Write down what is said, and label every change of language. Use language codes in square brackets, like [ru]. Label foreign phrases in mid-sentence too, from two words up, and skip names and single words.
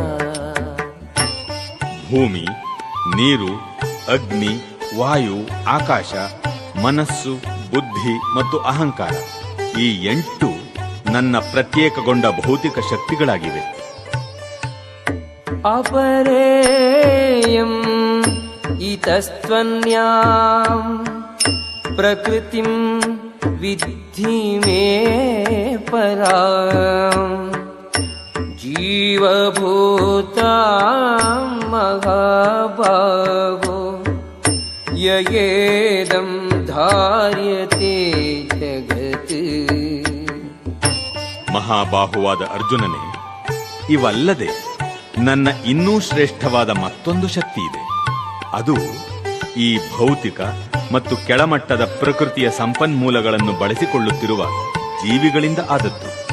[kn] ಭೂಮಿ, ನೀರು, ಅಗ್ನಿ, ವಾಯು, ಆಕಾಶ, ಮನಸ್ಸು, ಬುದ್ಧಿ ಮತ್ತು ಅಹಂಕಾರ ಈ 8 ನನ್ನ ಪ್ರತ್ಯೇಕಗೊಂಡ ಭೌತಿಕ ಶಕ್ತಿಗಳಾಗಿವೆ. [sa] ಅಪರೇಯಂ ಇತಸ್ತ್ವನ್ಯಾಂ ಪ್ರಕೃತಿಂ ವಿದ್ಧಿ ಮೇ ಪರಾಂ ಜೀವಭೂತಾಂ ಮಹಾಭಾಗೋ ಯಯೇದಂ ಧಾರ್ಯತೆ ಜಗತ್. [kn] ಮಹಾಬಾಹುವಾದ ಅರ್ಜುನನೇ, ಇವಲ್ಲದೆ ನನ್ನ ಇನ್ನೂ ಶ್ರೇಷ್ಠವಾದ ಮತ್ತೊಂದು ಶಕ್ತಿ ಇದೆ. ಅದು ಈ ಭೌತಿಕ ಮತ್ತು ಕೆಳಮಟ್ಟದ ಪ್ರಕೃತಿಯ ಸಂಪನ್ಮೂಲಗಳನ್ನು ಬಳಸಿಕೊಳ್ಳುತ್ತಿರುವ ಜೀವಿಗಳಿಂದ ಆದದ್ದು.